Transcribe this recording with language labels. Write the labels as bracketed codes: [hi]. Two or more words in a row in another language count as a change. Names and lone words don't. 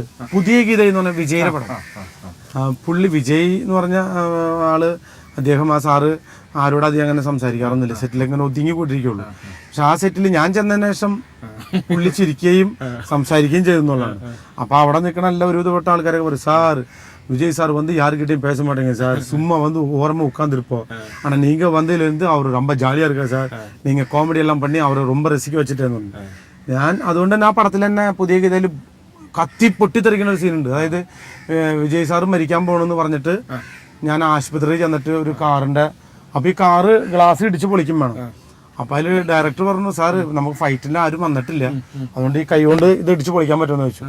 [ml] പുതിയ ഗീത എന്ന് പറഞ്ഞ വിജയുടെ പടം. പുള്ളി വിജയ് എന്ന് പറഞ്ഞ ആള് അദ്ദേഹം ആ സാറ് ആരോട് അധികം അങ്ങനെ സംസാരിക്കാറൊന്നുമില്ല. സെറ്റിൽ ഇങ്ങനെ ഒതുങ്ങി കൂട്ടിരിക്കുള്ളൂ. പക്ഷെ ആ സെറ്റിൽ ഞാൻ ചെന്നതിന് ശേഷം പുള്ളി ചിരിക്കുകയും സംസാരിക്കുകയും ചെയ്യുന്നുള്ളതാണ്. അപ്പൊ അവിടെ നിൽക്കണ എല്ലാ ഒരു വിധപ്പെട്ട ആൾക്കാരൊക്കെ പറയും, സാർ [ta] விஜய் சார் வந்து யாருக்கிட்டையும் பேச மாட்டேங்க சார், சும்மா வந்து ஓரமாக உட்காந்துருப்போம். ஆனால் நீங்கள் வந்ததுலேருந்து அவர் ரொம்ப ஜாலியாக இருக்கார் சார், நீங்கள் காமெடி எல்லாம் பண்ணி அவரை ரொம்ப ரசிக்க வச்சுட்டேன்னு. [ml] ഞാൻ അതുകൊണ്ട് തന്നെ ആ പടത്തിൽ തന്നെ പുതിയ ഗീതയിൽ കത്തി പൊട്ടിത്തെറിക്കുന്ന ഒരു സീനുണ്ട്. അതായത് വിജയ് സാറ് മരിക്കാൻ പോകണമെന്ന് പറഞ്ഞിട്ട് ഞാൻ ആശുപത്രിയിൽ ചെന്നിട്ട് ഒരു കാറിൻ്റെ അപ്പോൾ ഈ കാറ് ഗ്ലാസ് ഇടിച്ച് പൊളിക്കും വേണം. അപ്പം അതിൽ ഡയറക്ടർ പറഞ്ഞു, സാറ് നമുക്ക് ഫൈറ്റിന് ആരും വന്നിട്ടില്ല, അതുകൊണ്ട് ഈ കൈ കൊണ്ട് ഇത് ഇടിച്ച് പൊളിക്കാൻ പറ്റുമെന്ന് ചോദിച്ചു.